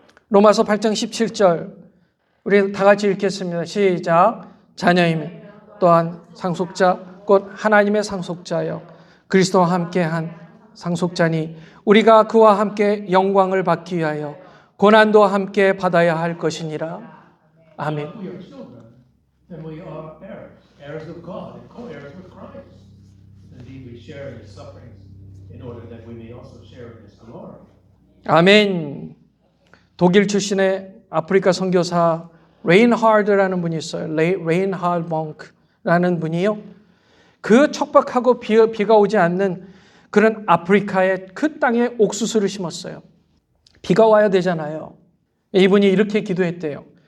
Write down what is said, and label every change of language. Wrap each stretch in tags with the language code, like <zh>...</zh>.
<ko>로마서 8장 17절 우리 다 같이 읽겠습니다. 시작. 자녀이면 또한 상속자 곧 하나님의 상속자여 그리스도와 함께한 상속자니 우리가 그와 함께 영광을 받기 위하여 고난도 함께 받아야 할 것이니라. 아멘.</ko> <en>We are children, then we are heirs, heirs of God and co-heirs with Christ. Indeed, we share in His sufferings in order that we may also share in His glory.</en> <ko>아멘. 독일 출신의 아프리카 선교사 레인하르드라는 분이 있어요. 레인하르드 몽크라는 분이요. 그 척박하고 비가 오지 않는 그런 아프리카의 그 땅에 옥수수를 심었어요. 비가 와야 되잖아요. 이분이 이렇게 기도했대요.</ko>